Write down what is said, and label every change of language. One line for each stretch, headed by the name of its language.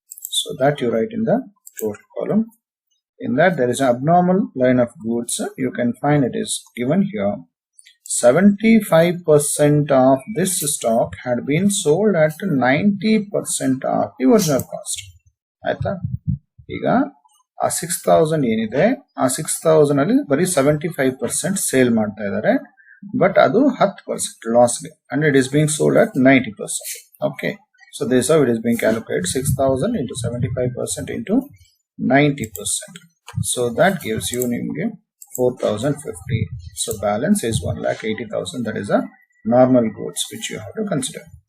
English: So that you write in the total column. In that there is an abnormal line of goods. You can find it is given here. 75% of this stock had been sold at 90% of the original cost.
Kannada: ಆಯ್ತಾ? ಈಗ ಆ 6,000 ಏನಿದೆ, ಆ 6,000 ಅಲ್ಲಿ ಬರೀ 75% sale ಮಾಡ್ತಾ ಇದ್ದಾರೆ.
English: but
Kannada: adu
English: 10% loss and it is being sold at 90%. Okay, so this is how it is being calculated. 6,000 into 75% into 90%. So that gives you 4,050. So balance is 1,80,000. That is a normal goods which you have to consider.